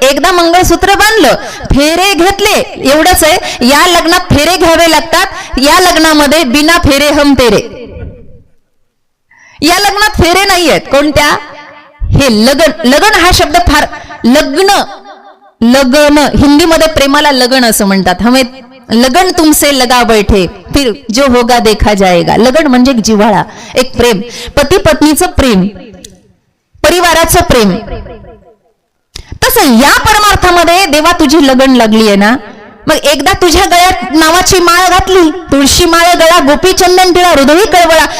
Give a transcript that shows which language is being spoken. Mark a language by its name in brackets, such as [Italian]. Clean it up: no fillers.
[Marathi] एकदा मंगळसूत्र बांधलं, फेरे घेतले, एवढंच आहे. या लग्नात फेरे घ्यावे लागतात. या लग्नामध्ये [Hindi] बिना फेरे हम तेरे. [Marathi] या लग्नात फेरे नाही आहेत. कोणत्या? हे लगन. लगन हा शब्द फार, लग्न, लगन हिंदीमध्ये प्रेमाला लगन असं म्हणतात. [Hindi] हमें लगन तुमसे लगा बैठे फिर जो होगा देखा जाएगा. [Marathi] लगन म्हणजे जिव्हाळा, एक प्रेम, पती पत्नीचं प्रेम, परिवाराचं प्रेम. तसं या परमार्थामध्ये देवा तुझी लगन लागली आहे ना, मग एकदा तुझ्या गळ्यात नावाची माळ घातली, तुळशी माळ गळा, गोपी चंदन टिळा, हृदयी कळवळा.